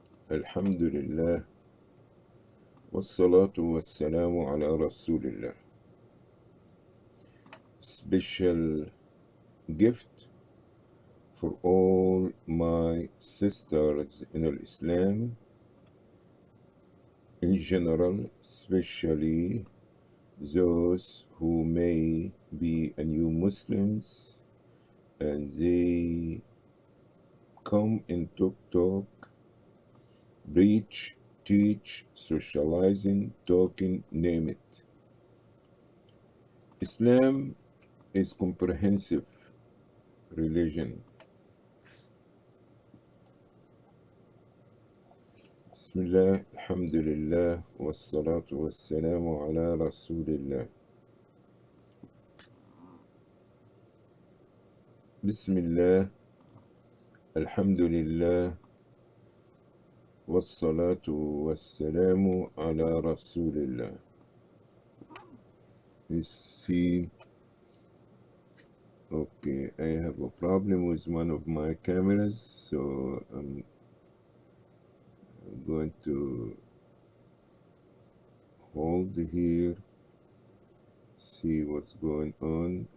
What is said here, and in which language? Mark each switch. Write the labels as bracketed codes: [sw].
[ar] الحمد لله والصلاة والسلام على رسول الله. [en] Special gift for all my sisters in Islam in general, especially those who may be a new Muslims and they come in talk, preach, teach, socializing, talking, name it. Islam is comprehensive religion. [ar] بسم الله الحمد لله والصلاة والسلام على رسول الله. بسم الله الحمد لله والصلاة والسلام على رسول الله. [en] Let's see. Okay, I have a problem with one of my cameras, so I'm going to hold here, see what's going on.